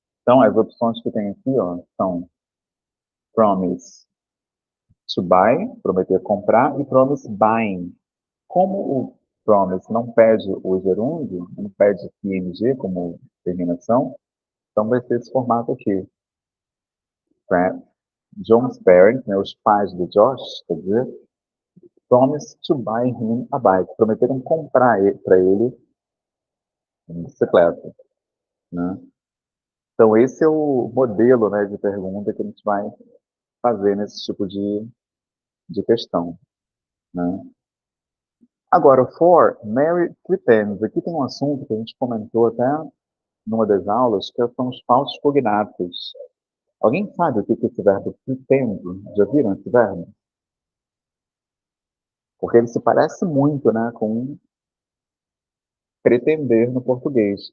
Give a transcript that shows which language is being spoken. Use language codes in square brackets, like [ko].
[pt] Então, as opções que tem aqui, ó, são promise to buy, prometer comprar, e promise buying. Como o promise não pede o gerúndio, não pede ing como terminação, então vai ser esse formato aqui. [en] John's parents, né, [pt] os pais do Josh, quer dizer, [en] promise to buy him a bike. [pt] Prometeram comprar para ele uma bicicleta, né? Então esse é o modelo, né, de pergunta que a gente vai fazer nesse tipo de questão, né? [en] Agora, for Mary pretends. [pt] Aqui tem um assunto que a gente comentou até numa das aulas, que são os falsos cognatos. Alguém sabe o que é esse verbo pretend? Já viram esse verbo? Porque ele se parece muito, né, com pretender no português.